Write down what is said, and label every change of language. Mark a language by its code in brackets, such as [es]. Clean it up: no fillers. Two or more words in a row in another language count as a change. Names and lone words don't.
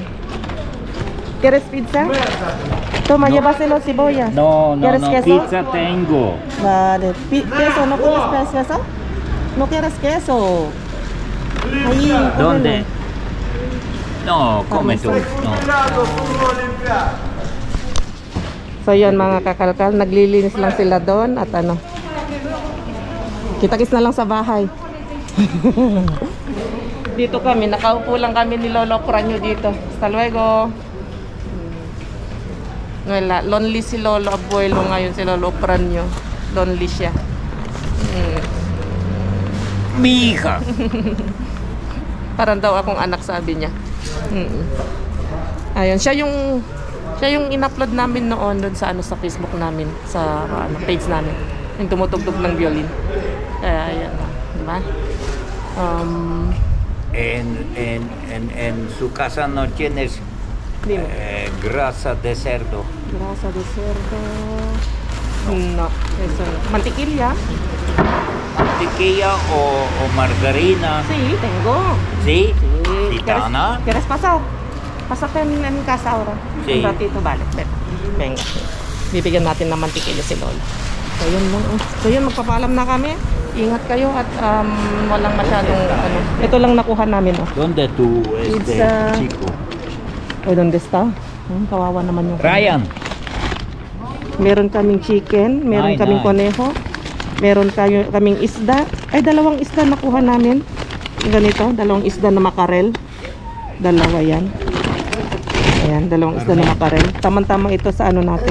[es] ¿Quieres pizza? Toma, llévaselo cebollas. No, no, ¿Quieres no, queso? pizza tengo. Vale. ¿Queso? ¿No quieres queso? ¿No quieres queso? Ahí, ¿Dónde? No, come tú. No. [tl] So yun mga kakalkal, naglilinis lang sila doon at ano. Kita-kits na lang sa bahay. Dito kami, nakaupo lang kami ni Lolo Pranyo dito. [es] Hasta luego. [tl] Wala, lonely si Lolo Abuelo ngayon, si Lolo Pranyo. Lonely siya. [es] Mi hija. [tl] Parang daw akong anak, sabi niya. Ayun, siya yung in-upload namin noon doon sa sa Facebook namin, sa page namin. Yung tumutugtog ng violin. Kaya ayan, di ba? [es] En su casa no tienes grasa de cerdo. Grasa de cerdo. No, eso no. Mantequilla. ¿Mantequilla o margarina? Sí, tengo. ¿Sí? Sí. ¿Gitana? ¿Quieres pasar? Pásate en casa ahora. Sí. Un ratito, vale. Venga. [tl] Bibigyan natin ng mantikilyo si Lola. So yun lang. So yun, magpapaalam na kami. Ingat kayo at walang masyadong ano. Ito lang nakuha namin. [es] ¿Dónde tú, Pizza. chico? O, ¿dónde está? [tl] Kawawa naman yung... Ryan. Meron kaming chicken, meron Ay, kaming nice. koneho, meron kaming isda. Ay, dalawang isda nakuha namin. Ganito, dalawang isda na makarel. Dalawa yan. Ayan, dalawang isda na makarel. Tamang-tamang ito sa ano natin.